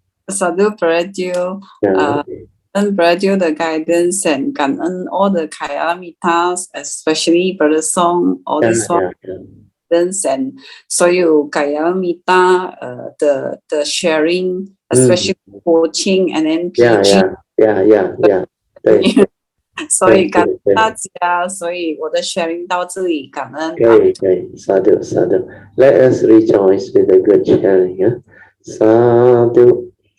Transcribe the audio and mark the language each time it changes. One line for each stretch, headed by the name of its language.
English: Sadhu Prajyo, and Prajyo the guidance and Kanan, all the Kayamitas, especially Brother Song, all this one. And so you Kayamita, the sharing, especially coaching and then teaching. Yeah.
Chinese: 所以感恩大家，所以我的 sharing 到这里，感恩。可以 Sadhu.
English: Let us rejoice with a good sharing. Sadhu.